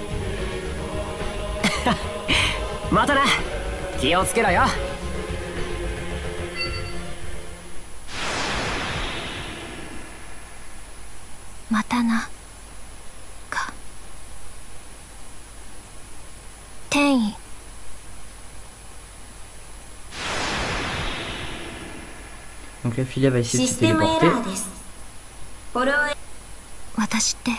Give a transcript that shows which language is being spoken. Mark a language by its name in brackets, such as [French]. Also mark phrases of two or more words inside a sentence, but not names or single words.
[Japanese] またな、気をつけろよ。またなか。転移。 [French] Donc la Philia va essayer de se téléporter. [Japanese] 私って。